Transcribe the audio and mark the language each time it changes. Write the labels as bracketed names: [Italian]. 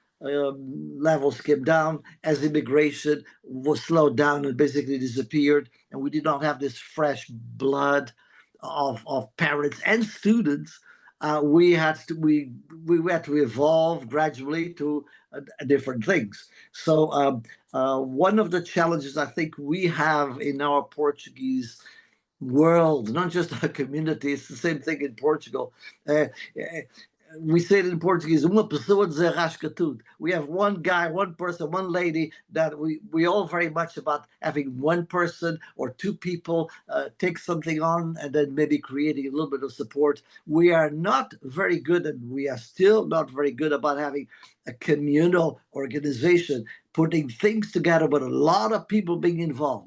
[English] levels came down, as immigration was slowed down and basically disappeared, and we did not have this fresh blood of parents and students, we had to evolve gradually to different things. So one of the challenges I think we have in our Portuguese world, not just our community, it's the same thing in Portugal. We say it in Portuguese, [Portuguese] uma pessoa desarrasca tudo. [English] We have one guy, one person, one lady that we all very much about having one person or two people take something on and then maybe creating a little bit of support. We are not very good, and we are still not very good about having a communal organization, putting things together, but a lot of people being involved.